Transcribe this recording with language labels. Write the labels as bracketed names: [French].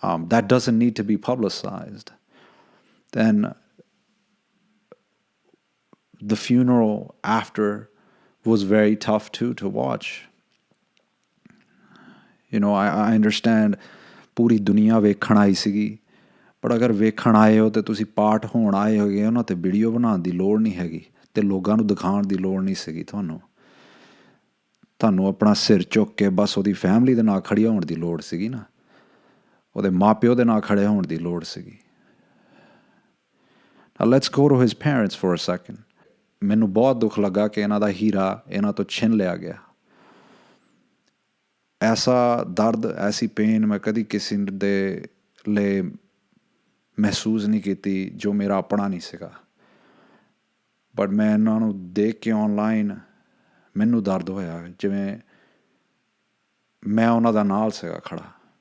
[English] That doesn't need to be publicized. Then the funeral after was very tough too to watch. I understand [Punjabi] ਪੂਰੀ ਦੁਨੀਆ ਵੇਖਣ ਆਈ ਸੀਗੀ, ਪਰ ਅਗਰ ਵੇਖਣ ਆਏ ਹੋ ਅਤੇ ਤੁਸੀਂ ਪਾਰਟ ਹੋਣ ਆਏ ਹੈਗੇ ਉਹਨਾਂ 'ਤੇ ਵੀਡੀਓ ਬਣਾਉਣ ਦੀ ਲੋੜ ਨਹੀਂ ਹੈਗੀ ਅਤੇ ਲੋਕਾਂ ਨੂੰ ਦਿਖਾਉਣ ਦੀ ਲੋੜ ਨਹੀਂ ਸੀਗੀ। ਤੁਹਾਨੂੰ ਆਪਣਾ ਸਿਰ ਚੁੱਕ ਕੇ ਬਸ ਉਹਦੀ ਫੈਮਿਲੀ ਦੇ ਨਾਲ ਖੜੀ ਹੋਣ ਦੀ ਲੋੜ ਸੀਗੀ ਨਾ, ਉਹਦੇ ਮਾਂ ਪਿਓ ਦੇ ਨਾਲ ਖੜੇ ਹੋਣ ਦੀ ਲੋੜ ਸੀਗੀ। [English] Now let's go to his parents for a second. [Punjabi] ਮੈਨੂੰ ਬਹੁਤ ਦੁੱਖ ਲੱਗਾ ਕਿ ਇਹਨਾਂ ਦਾ ਹੀਰਾ ਇਹਨਾਂ ਤੋਂ ਛਿਨ ਲਿਆ ਗਿਆ। ਐਸਾ ਦਰਦ, ਐਸੀ ਪੇਨ ਮੈਂ ਕਦੀ ਕਿਸੇ ਦੇ ਲਈ ਮਹਿਸੂਸ ਨਹੀਂ ਕੀਤੀ ਜੋ ਮੇਰਾ ਆਪਣਾ ਨਹੀਂ ਸੀਗਾ। ਬਟ ਮੈਂ ਇਹਨਾਂ ਨੂੰ ਦੇਖ ਕੇ ਔਨਲਾਈਨ ਮੈਨੂੰ ਦਰਦ ਹੋਇਆ ਜਿਵੇਂ ਮੈਂ ਉਹਨਾਂ ਦਾ ਨਾਲ ਸੀਗਾ ਖੜਾ।